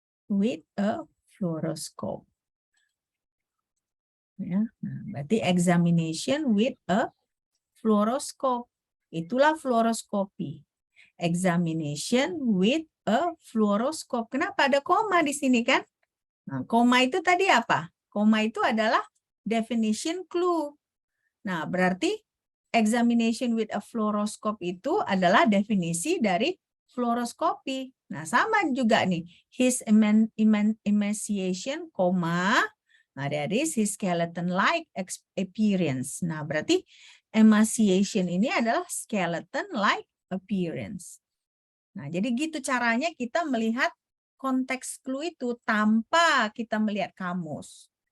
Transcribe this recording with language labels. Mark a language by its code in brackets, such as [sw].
[en] With a fluoroscope. [id] Ya, nah, berarti [en] examination with a fluoroscope. [id] Itulah fluoroskopi. [en] Examination with a fluoroscope. [id] Kenapa ada koma di sini kan? Nah, koma itu tadi apa? Koma itu adalah definition clue. Nah, berarti [en] examination with a fluoroscope [id] itu adalah definisi dari fluoroskopi. Nah, sama juga nih. [en] His emaciation, nah, that is his skeleton-like appearance. [id] Nah, berarti emaciation ini adalah [en] skeleton-like appearance. [id] Nah, jadi gitu caranya kita melihat konteks clue itu tanpa kita melihat kamus.